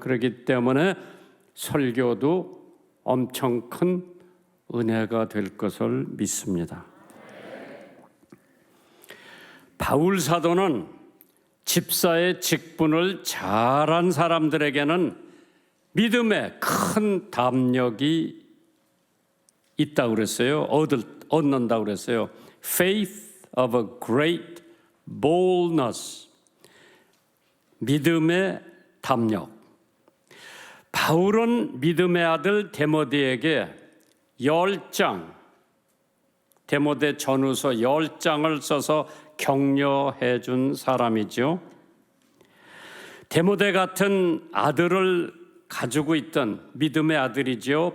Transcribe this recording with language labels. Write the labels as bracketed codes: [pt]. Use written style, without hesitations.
[ko] 그렇기 때문에 설교도 엄청 큰 은혜가 될 것을 믿습니다. 바울 사도는 집사의 직분을 잘한 사람들에게는 믿음의 큰 담력이 있다고 그랬어요. 얻는다고 그랬어요. [en] Faith of a great boldness. [ko] 믿음의 담력. 바울은 믿음의 아들 데모데에게 10장, 데모데 전후서 10장을 써서 격려해 준 사람이죠. 데모데 같은 아들을 가지고 있던 믿음의 아들이죠.